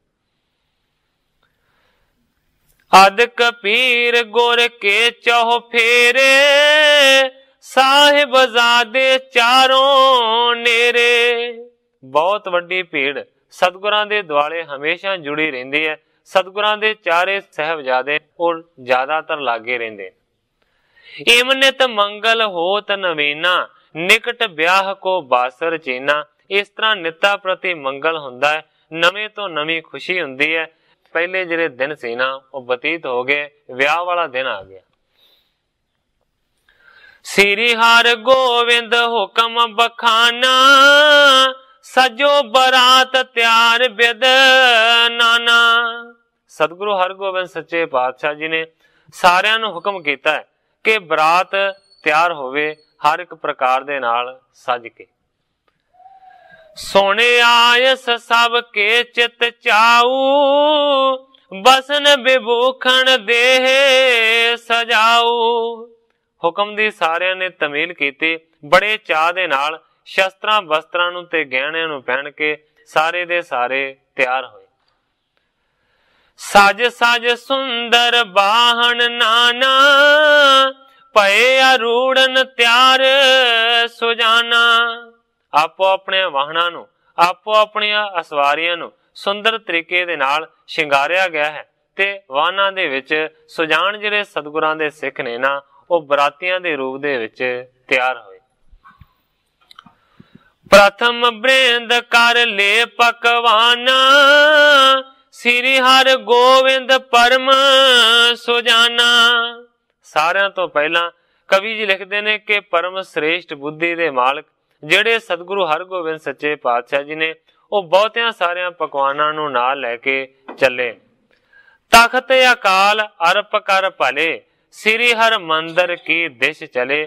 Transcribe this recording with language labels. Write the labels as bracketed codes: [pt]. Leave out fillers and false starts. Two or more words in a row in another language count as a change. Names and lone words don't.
[bra] अद कपीर गुर के चौह फेरे, साहिब ज़ादे चारों नेरे। [pa] ਬਹੁਤ ਵੱਡੀ ਭੀੜ ਸਤਿਗੁਰਾਂ ਦੇ ਦੁਆਲੇ ਹਮੇਸ਼ਾ ਜੁੜੀ ਰਹਿੰਦੀ ਹੈ। ਸਤਿਗੁਰਾਂ ਦੇ ਚਾਰੇ ਸਾਹਿਬਜ਼ਾਦੇ ਔਰ ਜ਼ਿਆਦਾਤਰ ਲਾਗੇ ਰਹਿੰਦੇ। [bra] इमनित मंगल होत नवीना, निकट ब्याह को बासर चीना। [pa] ਇਸ ਤਰ੍ਹਾਂ ਨਿੱਤ ਪ੍ਰਤੀ ਮੰਗਲ ਹੁੰਦਾ ਹੈ, ਨਵੇ ਤੋਂ ਨਵੀਂ ਖੁਸ਼ੀ ਹੁੰਦੀ ਹੈ। ਪਹਿਲੇ ਜਿਹੜੇ ਦਿਨ ਸੀ ਨਾ ਉਹ ਬਤੀਤ ਹੋ ਗਏ, ਵਿਆਹ ਵਾਲਾ ਦਿਨ ਆ ਗਿਆ। [bra] श्री हर गोविंद हुक्म बखाना, सजो बरात त्यार बिद नाना। [pa] ਸਤਿਗੁਰੂ ਹਰਗੋਬਿੰਦ ਸੱਚੇ ਪਾਤਸ਼ਾਹ ਜੀ ਨੇ ਸਾਰਿਆਂ ਨੂੰ ਹੁਕਮ ਕੀਤਾ ਹੈ ਕਿ ਬਰਾਤ ਤਿਆਰ ਹੋਵੇ ਹਰ ਇਕ ਪ੍ਰਕਾਰ ਦੇ ਨਾਲ ਸਜ ਕੇ। [bra] सोने आयस सब के चित चाऊ, बसन विभूखण देह सजाऊ। [pa] ਹੁਕਮ ਦੀ ਸਾਰਿਆਂ ਨੇ ਤਾਮੀਲ ਕੀਤੀ। ਬੜੇ ਚਾਅ ਦੇ ਨਾਲ ਸ਼ਸਤਰਾਂ ਵਸਤਰਾਂ ਨੂੰ ਤੇ ਗਹਿਣਿਆਂ ਨੂੰ ਪਹਿਨ ਕੇ ਸਾਰੇ ਦੇ ਸਾਰੇ ਤਿਆਰ ਹੋਏ। [bra] सज सज सुंदर बाहन नाना, पए अरूड़न त्यार सुजाना। [pa] ਆਪੋ ਆਪਣੇ ਵਾਹਨਾਂ ਨੂੰ, ਆਪੋ ਆਪਣੀਆਂ ਅਸਵਾਰੀਆਂ ਨੂੰ ਸੁੰਦਰ ਤਰੀਕੇ ਦੇ ਨਾਲ ਸ਼ਿੰਗਾਰਿਆ ਗਿਆ ਹੈ ਤੇ ਵਾਹਨਾਂ ਦੇ ਵਿਚ ਸੁਜਾਨ ਜਿਹੜੇ ਸਤਿਗੁਰਾਂ ਦੇ ਸਿੱਖ ਨੇ ਨਾ ਉਹ ਬਰਾਤੀਆਂ ਦੇ ਰੂਪ ਦੇ ਵਿਚ ਤਿਆਰ ਹੋਏ। [bra] प्रथम ब्रेंद कर ले पकवाना, श्री हर गोविंद परम सुजाना। [pa] ਸਾਰਿਆਂ ਤੋਂ ਪਹਿਲਾਂ ਕਵੀ ਜੀ ਲਿਖਦੇ ਨੇ ਕਿ ਪਰਮ ਸ੍ਰੇਸ਼ਟ ਬੁੱਧੀ ਦੇ ਮਾਲਕ ਜਿਹੜੇ ਸਤਿਗੁਰੂ ਹਰਗੋਬਿੰਦ ਸੱਚੇ ਪਾਤਸ਼ਾਹ ਜੀ ਨੇ, ਉਹ ਬਹੁਤਿਆਂ ਸਾਰਿਆਂ ਪਕਵਾਨਾਂ ਨੂੰ ਨਾਲ ਲੈ ਕੇ ਚੱਲੇ। [bra] ਤਖਤ ਅਕਾਲ ਅਰਪ ਕਰ ਭਲੇ, ਸ੍ਰੀ ਹਰ ਮੰਦਰ ਕੀ ਦਿਸ਼ ਚਲੇ।